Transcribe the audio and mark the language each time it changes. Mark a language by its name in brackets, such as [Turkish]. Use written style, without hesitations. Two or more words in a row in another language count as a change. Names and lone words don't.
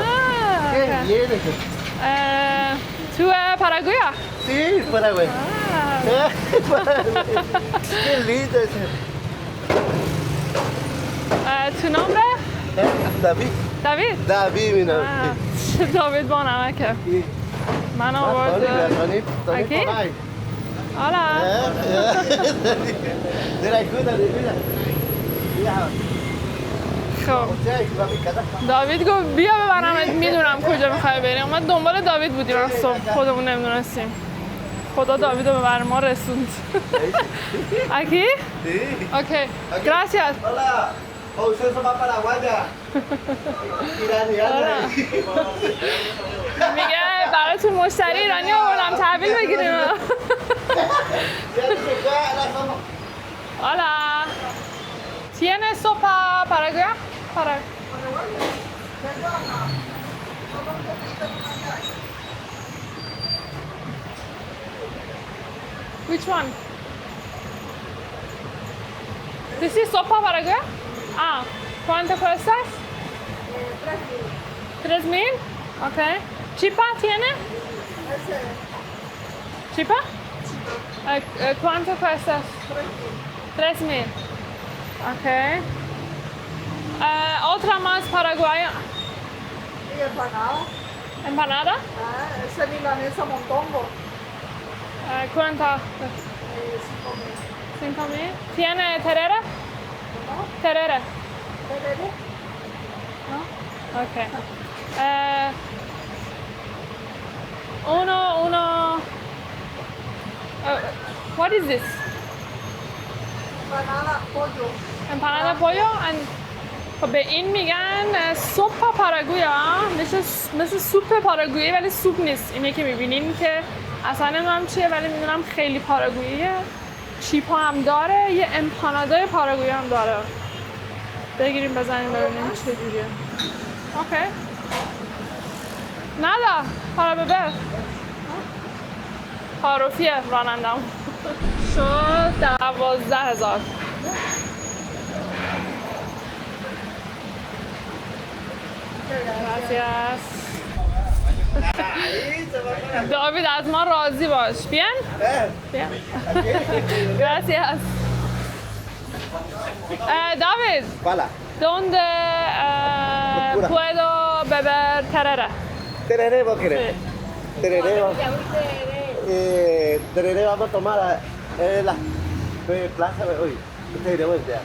[Spanish] ¿Qué vienes? ¿Tú Paraguay? Sí, Paraguay. Qué lindo ese. ¿Tu nombre? David. David? David, mi nombre. [Persian] David با نمکه. من آورد. [Spanish] Aquí? Hola. [Persian] خب داوید گفت بیا ببرمت. میدونم کجا میخوای بریم. ما دنبال داوید بودیم از صبح خودمون نمیدونستیم. خدا داویدو به بر ما رسوند. [Spanish] Aquí? Sí. Okay. Gracias. Hola. Oh, ustedes son más paraguayas. Iraniana. [Persian] میگه براتون مشتری ایرانی آوردم تحویل بگیریم. [Spanish] Hola. ¿Tiene sopa paraguaya? [English] Which one? This is sopa paraguaya? [Spanish] Ah, ¿cuánto cuesta? 3,000. Okay. ¿Chipa tiene? ¿Chipa? ¿Cuánto cuesta? 3,000. Okay. Otra más paraguaya. Y empanada. ¿Empanada? Ese milanesa montongo. ¿Cuánto? 5,000. ¿Tiene terera? Terera. ¿Terere? No? Okay. Uno. [English] What is this? [Spanish] Empanada pollo. Empanada pollo [Persian] and خب به این میگن سوپ پاراگویا. مثل سوپ پاراگویی ولی سوپ نیست. اینه که میبینین که اصلا نمیدونم چیه ولی میدونم خیلی پاراگوییه. چیپا هم داره، یه امپانادای پاراگویی هم داره. بگیریم بزنیم ببینیم چه جوریه. اوکی. ندا [Spanish] para beber. [Persian] تعارفیه رانندم. شد 12,000. [Spanish] Gracias. [Persian] داوید از ما راضی باش. [Spanish] Bien? Bien. Gracias. David. Hola. ¿Dónde puedo beber tereré? Tereré, ¿vos querés? Sí. Tereré, tereré vamos a tomar la plaza, uy, tereré, voltea.